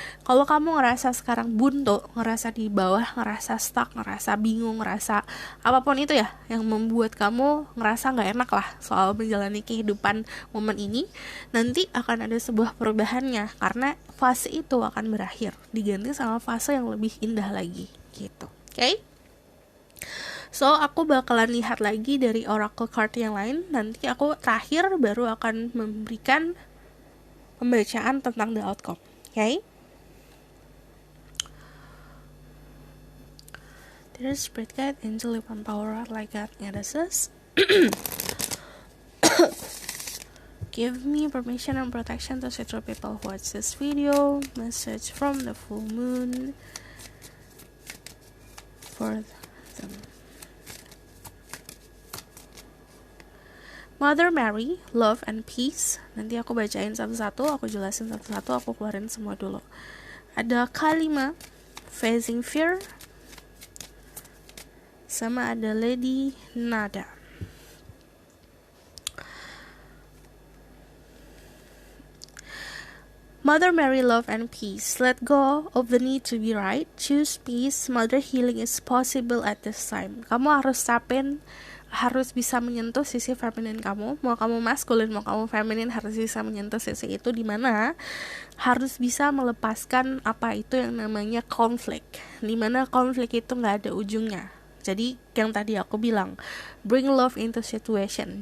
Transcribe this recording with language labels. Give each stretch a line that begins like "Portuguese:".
Indonesian: Kalau kamu ngerasa sekarang buntu, ngerasa di bawah, ngerasa stuck, ngerasa bingung, ngerasa apapun itu ya yang membuat kamu ngerasa gak enak lah soal menjalani kehidupan momen ini, nanti akan ada sebuah perubahannya, karena fase itu akan berakhir, diganti sama fase yang lebih indah lagi gitu. Oke? So, aku bakalan lihat lagi dari oracle card yang lain. Nanti aku terakhir baru akan memberikan pembacaan tentang the outcome.
English: Okay? There's spirit guide, angel, divine power, like God, goddesses. Give me permission and protection to see through people who watch this video. Message from the full moon for them. Mother Mary, love and peace.
Indonesian: Nanti aku bacain satu-satu, aku jelasin satu-satu, aku keluarin semua dulu. Ada Kalima, facing fear, sama ada Lady Nada.
English: Mother Mary, love and peace. Let go of the need to be right. Choose peace. Mother, healing is possible at this time.
Indonesian: Kamu harus tapin, harus bisa menyentuh sisi feminin kamu. Mau kamu maskulin, mau kamu feminin, harus bisa menyentuh sisi itu, dimana harus bisa melepaskan apa itu yang namanya konflik, dimana konflik itu gak ada ujungnya. Jadi yang tadi aku bilang,
English: bring love into situation.